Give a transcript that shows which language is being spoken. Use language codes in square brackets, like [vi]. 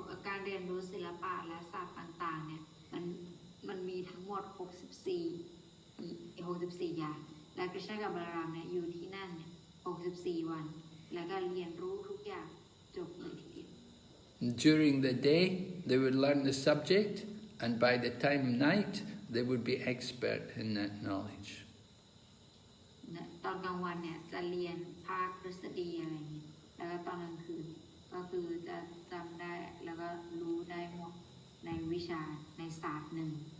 [th] การเรียนรู้ศิลปะและศาสตร์ต่างๆเนี่ยมันมีทั้งหมด64อย่างและคริชนากับบาลามเนี่ยอยู่ที่นั่นเนี่ย64วันแล้วก็เรียนรู้ทุกอย่างจบเลยทีเดียว [en] During the day, they would learn the subject, and by the time night, they would be expert in that knowledge. [th] ตอนกลางวันเนี่ยจะเรียนภาคทฤษฎีอะไรอย่างนี้แล้วก็ตอนกลางคืนก็คือจะจำได้แล้วก็รู้ได้หมดในวิชาในศาสตร์หนึ่ง